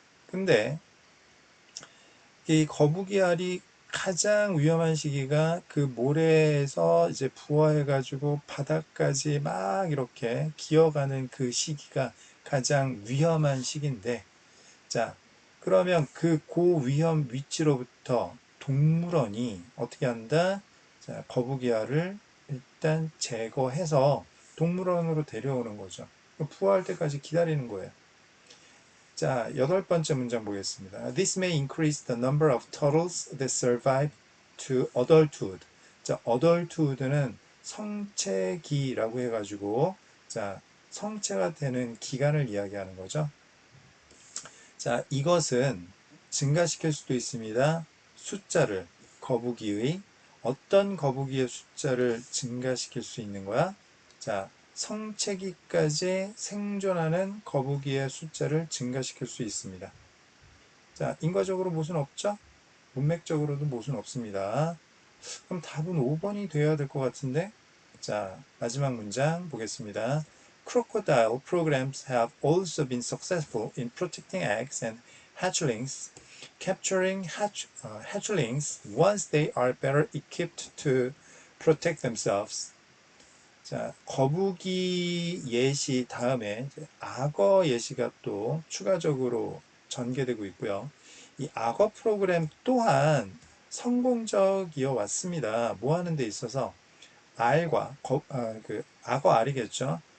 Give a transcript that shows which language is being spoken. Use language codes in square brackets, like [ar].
[ko] 근데 이 거북이 알이 가장 위험한 시기가 그 모래에서 이제 부화해가지고 바다까지 막 이렇게 기어가는 그 시기가 가장 위험한 시기인데, 자, 그러면 그 고위험 위치로부터 동물원이 어떻게 한다? 자, 거북이 알을 일단 제거해서 동물원으로 데려오는 거죠. 부화할 때까지 기다리는 거예요. 자, 8번째 문장 보겠습니다. [en] This may increase the number of turtles that survive to adulthood. [ko] 자, adulthood는 성체기라고 해가지고, 자, 성체가 되는 기간을 이야기하는 거죠. 자, 이것은 증가시킬 수도 있습니다. 숫자를, 거북이의 어떤 거북이의 숫자를 증가시킬 수 있는 거야? 자, 성체기까지 생존하는 거북이의 숫자를 증가시킬 수 있습니다. 자, 인과적으로 모순 없죠? 문맥적으로도 모순 없습니다. 그럼 답은 5번이 되어야 될 것 같은데? 자, 마지막 문장 보겠습니다. [en] Crocodile programs have also been successful in protecting eggs and hatchlings, capturing hatchlings once they are better equipped to protect themselves. [ko] 자, 거북이 예시 다음에 악어 예시가 또 추가적으로 전개되고 있고요. 이 악어 프로그램 또한 성공적이어 왔습니다. 뭐 하는 데 있어서 알과 그 악어 알이겠죠.